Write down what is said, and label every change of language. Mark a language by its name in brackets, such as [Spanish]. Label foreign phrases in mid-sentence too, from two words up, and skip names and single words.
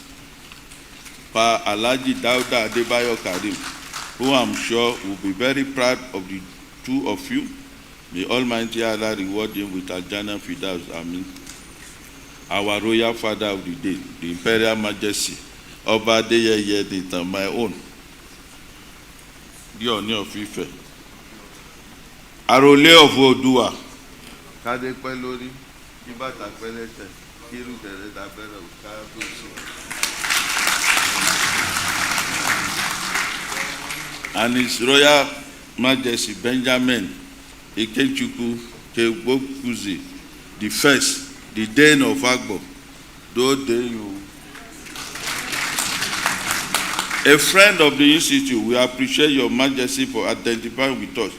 [English] Pa Alhaji Dauda Adebayo Karim, who I'm sure will be very proud of the two of you. May Almighty Allah reward him with [Arabic] Al-Jannah Firdaus. [English] Amen. Our royal father of the day, the Imperial Majesty, Oba Adeyeye Editan, my own, the Oni of Ife, Arole of Oòduà, [Yoruba] Kade pẹ́ lórí, kí bàtà pẹ́ lẹ́sẹ̀, kí irú tẹ̀lé dábẹ́rẹ́ kábíyèsí. [English] And His Royal Majesty Benjamin Ikechukwu Kegbokuzi, the first, the Dane of Agbo, though you. A friend of the Institute, we appreciate Your Majesty for identifying with us.